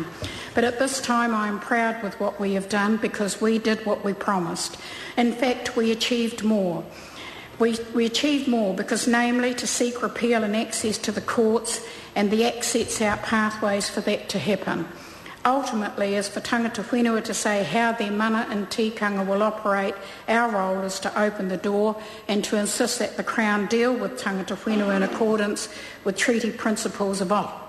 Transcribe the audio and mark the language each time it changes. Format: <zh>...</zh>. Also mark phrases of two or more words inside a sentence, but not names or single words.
<en>But at this time I am proud with what we have done because we did what we promised. In fact, we achieved more. We achieved more because, namely, to seek repeal and access to the courts and the Act sets out pathways for that to happen. Ultimately, as for</en> <mi>tangata whenua</mi> <en>to say how their mana and tikanga will operate, our role is to open the door and to insist that the Crown deal with</en> <mi>tangata whenua</mi> <en>in accordance with treaty principles of</en>